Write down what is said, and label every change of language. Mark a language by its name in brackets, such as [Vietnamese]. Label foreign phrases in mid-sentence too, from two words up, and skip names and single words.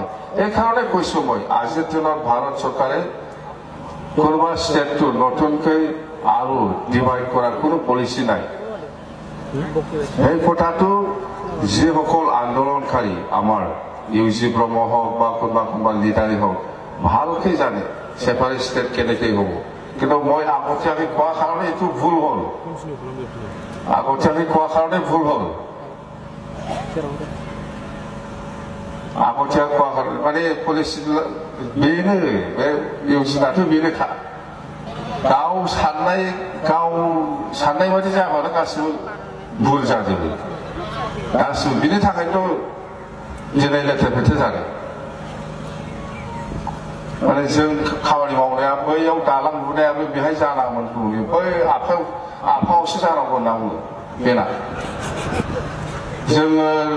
[Assamese] এইকাৰণে কৈছোঁ মই আজিৰ দিনত ভাৰত চৰকাৰে কোনোবা ষ্টেটটো নতুনকৈ আৰু ডিভাইড কৰাৰ কোনো পলিচি নাই এই কথাটো যিসকল আন্দোলনকাৰী আমাৰ ইউজি ব্ৰহ্ম হওক বা কোনোবা লিডাৰেই হওক ভালকৈ জানে ছেপাৰেট ষ্টেট কেনেকৈ হ'ব কিন্তু মই আগতীয়াকৈ কোৱাৰ কাৰণে এইটো ভুল হ'ল আগতীয়াকৈ কোৱা কাৰণে মানে পলিচি [Bodo] बेनो बे योजनाथ' बेनोखा गाव साननाय बायदि जाबानो गासिबो भुल जाजोबो गासिबो बिनि थाखायनोथ' दिनै लेथेर फेथेर जादों माने जों खामानि मावनाया बैयाव दालां लुनायाबो बेहाय जानांगौमोन बै आफायावसो जानांगौ होनना बुङो बेना जोङो